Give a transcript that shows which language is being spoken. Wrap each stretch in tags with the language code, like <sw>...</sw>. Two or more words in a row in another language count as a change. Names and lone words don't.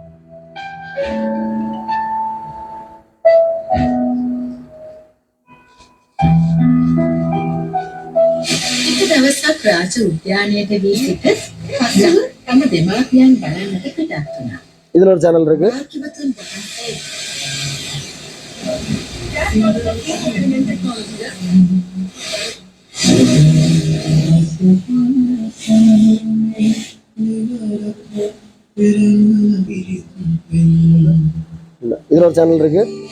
<si>දවසක් රාජ උද්‍යානයට වී සිට පසුව තම දෙමාපියන් බලන්නට පිටත් වුණා.</si> <ta>இதுல ஒரு சேனல் இருக்கு.</ta> <si>භාග්‍යවතුන් වහන්සේ</si> <ta>இதுல ஒரு சேனல் இருக்கு.</ta>